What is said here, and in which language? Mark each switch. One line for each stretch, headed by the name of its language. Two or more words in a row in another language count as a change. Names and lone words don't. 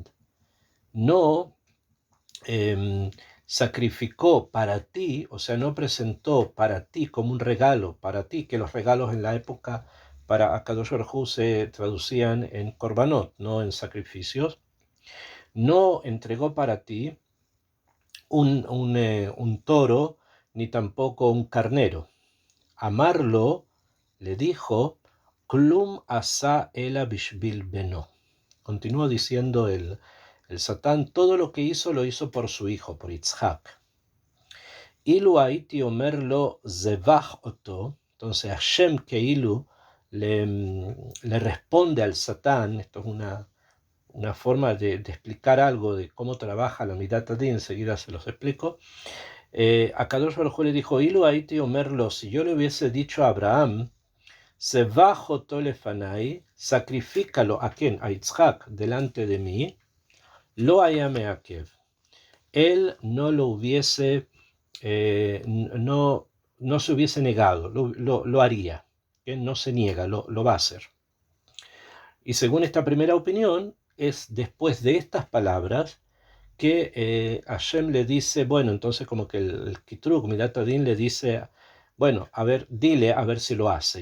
Spanish: No sacrificó para ti, o sea, no presentó para ti como un regalo, para ti, que los regalos en la época para
Hebrew: Akadosh Baruj Hu
Spanish: se traducían en korbanot, no en sacrificios, no entregó para ti un toro, ni tampoco un carnero. Amarlo, le dijo,
Hebrew: Klum asa ela bishbil beno.
Spanish: Continuó diciendo el Satán, todo lo que hizo lo hizo por su hijo, por Yitzhak.
Hebrew: Ilu haiti omerlo zevach oto,
Spanish: entonces Hashem Keilu le responde al Satán, esto es una forma de explicar algo de cómo trabaja la
Hebrew: Midat Adin,
Spanish: enseguida se los explico.
Hebrew: Akadosh Baruj Hu
Spanish: le dijo,
Hebrew: Ilu haiti omerlo,
Spanish: si yo le hubiese dicho a Abraham,
Hebrew: Zevach oto lefanai,
Spanish: sacrifícalo a quien, a Yitzhak, delante de mí,
Hebrew: lo hayame akev,
Spanish: él no lo hubiese, no se hubiese negado, lo haría, que no se niega, lo va a hacer. Y según esta primera opinión, es después de estas palabras que Hashem le dice, bueno, entonces como que el Kitrug,
Hebrew: Midat Adin,
Spanish: le dice, bueno, a ver, dile a ver si lo hace.